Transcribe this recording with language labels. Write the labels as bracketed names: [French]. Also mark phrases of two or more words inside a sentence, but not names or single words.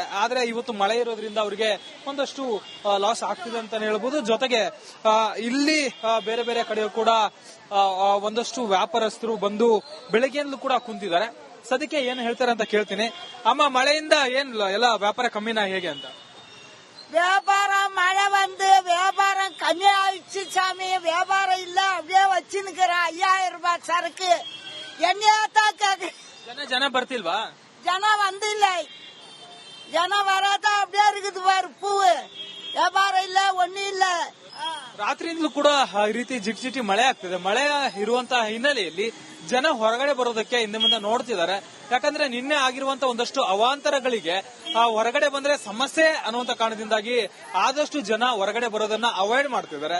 [Kannada] ಆದ್ರೆ ಇವತ್ತು ಮಳೆ ಇರೋದ್ರಿಂದ ಅವರಿಗೆ ಒಂದಷ್ಟು ಲಾಸ್ ಆಗ್ತಿದೆ ಅಂತ ಹೇಳ್ಬೋದು. ಜೊತೆಗೆ ಇಲ್ಲಿ ಬೇರೆ ಬೇರೆ ಕಡೆ ಕೂಡ ಒಂದಷ್ಟು ವ್ಯಾಪಾರಸ್ಥರು ಬಂದು ಬೆಳಗ್ಗೆಯಿಂದಲೂ ಕೂಡ ಕುಂತಿದ್ದಾರೆ. ಸದ್ಯಕ್ಕೆ ಏನು ಹೇಳ್ತಾರೆ ಅಂತ ಕೇಳ್ತೀನಿ. ಅಮ್ಮ, ಮಳೆಯಿಂದ ಏನ್ ಎಲ್ಲ ವ್ಯಾಪಾರ ಕಮ್ಮಿನಾ ಹೇಗೆ ಅಂತ? [Tamil] வியாபார மழை வந்து வியாபாரம் கம்மி ஆயிடுச்சு சாமி. வியாபாரம் இல்ல, அப்படியே வச்சுன்னுக்கிறேன். 5000 ரூபாய் சரக்கு என்னையாத்தான் கேக்கு. [Kannada] ಜನ ಬರ್ತಿಲ್ವಾ? [Tamil] ஜன வந்து இல்ல, ஜன வராதான் அப்படியே இருக்குது பாரு பூவு. வியாபாரம் இல்ல, ஒண்ணு இல்ல. [Kannada] ರಾತ್ರಿಯಿಂದಲೂ ಕೂಡ ಈ ರೀತಿ ಜಿಟಿ ಮಳೆ ಆಗ್ತಿದೆ. ಮಳೆ ಇರುವಂತಹ ಹಿನ್ನೆಲೆಯಲ್ಲಿ ಜನ ಹೊರಗಡೆ ಬರೋದಕ್ಕೆ ಹಿಂದೆ ಮುಂದೆ ನೋಡ್ತಿದ್ದಾರೆ. ಯಾಕಂದ್ರೆ ನಿನ್ನೆ ಆಗಿರುವಂತ ಒಂದಷ್ಟು ಅವಾಂತರಗಳಿಗೆ ಹೊರಗಡೆ ಬಂದ್ರೆ ಸಮಸ್ಯೆ ಅನ್ನುವಂತ ಕಾರಣದಿಂದಾಗಿ ಆದಷ್ಟು ಜನ ಹೊರಗಡೆ ಬರೋದನ್ನ ಅವಾಯ್ಡ್ ಮಾಡ್ತಿದ್ದಾರೆ.